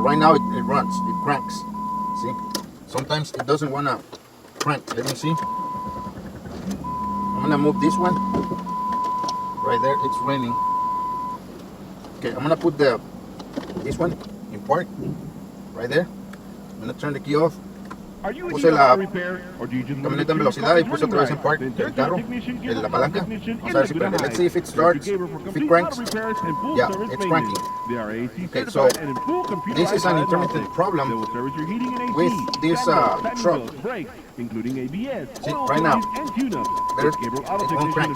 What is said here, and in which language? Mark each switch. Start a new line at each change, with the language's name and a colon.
English: Right now it runs, it cranks. See? Sometimes it doesn't want to crank. Let me see. I'm gonna move this one. Right there, it's raining. Okay, I'm gonna put this one in park. Right there. I'm gonna turn the key off.
Spanish: Puse la camioneta en velocidad y puse otra vez en park el carro, la palanca. Vamos a ver si prende.
English: Let's see if it starts, if it cranks. Yeah, it's cranking. Okay, so this is an intermittent problem with this truck. See, right now, there's it won't crank.